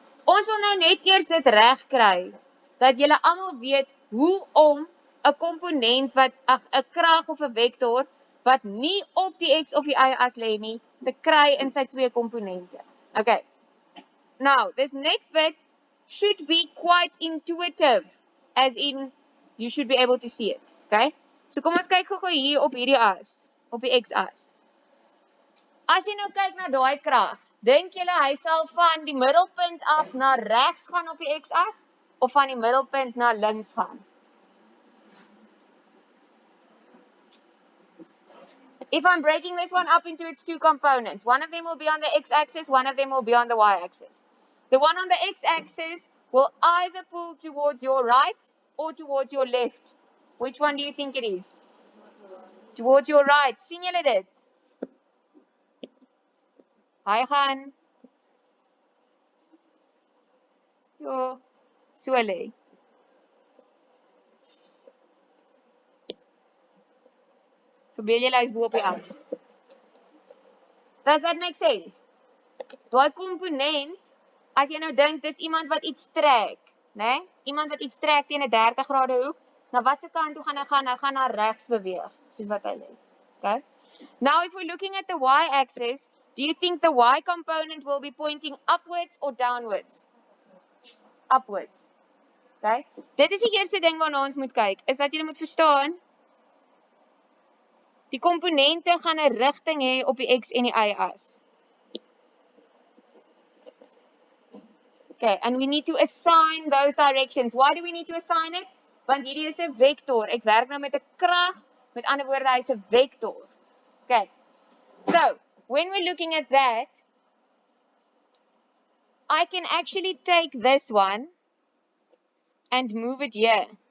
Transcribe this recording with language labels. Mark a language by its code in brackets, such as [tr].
[af] Ons wil nou net eers dit reg kry dat julle almal weet hoe om 'n komponent wat 'n krag of 'n vektor wat nie op die x of die y-as lê nie, te kry in sy twee komponente. [en] Okay. Now, this next bit should be quite intuitive, as in you should be able to see it, okay? [af] So kom ons kyk gou-gou hier op hierdie as, op die x-as. As jy nou kyk na daai krag, dink julle hy sal van die middelpunt af na regs gaan op die x-as of van die middelpunt na links gaan? [en] If I'm breaking this one up into its two components, one of them will be on the x-axis, one of them will be on the y-axis. The one on the x-axis will either pull towards your right or towards your left. Which one do you think it is? Towards your right. [af] Sien julle dit? Hy gaan so lê. Verbeel julle hy's bo op die as. [en] Does that make sense? [af] Daai komponent, as jy nou dink dis iemand wat iets trek, né? Iemand wat iets trek teen 'n 30 grade hoek, na watse kant toe gaan hy gaan? Hy gaan na regs beweeg, soos wat hy lê. [en] Okay? Now if we're looking at the y-axis, do you think the y component will be pointing upwards or downwards? Upwards. Okay? [af] Dit is die eerste ding waarna ons moet kyk, is dat jy moet verstaan die komponente gaan 'n rigting hê op die x en die y-as. [en] Okay, and we need to assign those directions. Why do we need to assign it? [af] Want hierdie is 'n vektor. Ek werk nou met 'n krag, met ander woorde hy's 'n vektor. [en] Okay. So, when we're looking at that, I can actually take this one and move it here.